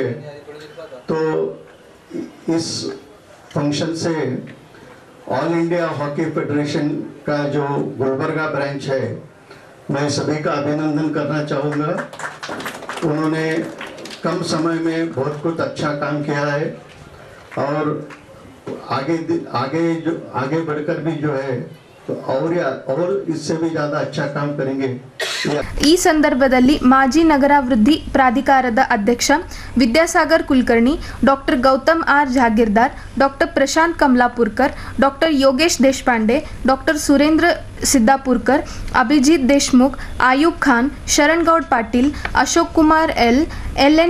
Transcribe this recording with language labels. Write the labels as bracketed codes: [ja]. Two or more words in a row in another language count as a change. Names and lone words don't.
[hi] तो इस फंक्शन से ऑल इंडिया हॉकी फेडरेशन का जो गुलबर्गा ब्रांच है, मैं सभी का अभिनंदन करना चाहूँगा। उन्होंने कम समय में बहुत कुछ अच्छा काम किया है और आगे बढ़कर भी जो है तो और इससे भी ज़्यादा अच्छा काम करेंगे। [kn] ಈ ಸಂದರ್ಭದಲ್ಲಿ ಮಾಜಿ ನಗರಾಭಿವೃದ್ಧಿ ಪ್ರಾಧಿಕಾರದ ಅಧ್ಯಕ್ಷ ವಿದ್ಯಾಸಾಗರ್ ಕುಲಕರ್ಣಿ, ಡಾಕ್ಟರ್ ಗೌತಮ್ ಆರ್ ಜಾಗೀರ್ದಾರ್, ಡಾಕ್ಟರ್ ಪ್ರಶಾಂತ್ ಕಮಲಾಪುರ್ಕರ್, ಡಾಕ್ಟರ್ ಯೋಗೇಶ್ ದೇಶಪಾಂಡೆ, ಡಾಕ್ಟರ್ ಸುರೇಂದ್ರ ಸಿದ್ದಾಪುರ್ಕರ್, ಅಭಿಜಿತ್ ದೇಶ್ಮುಖ್, ಆಯೂಬ್ ಖಾನ್, ಶರಣ್ ಗೌಡ್ ಪಾಟೀಲ್, ಅಶೋಕ್ ಕುಮಾರ್ ಎಲ್.ಎನ್.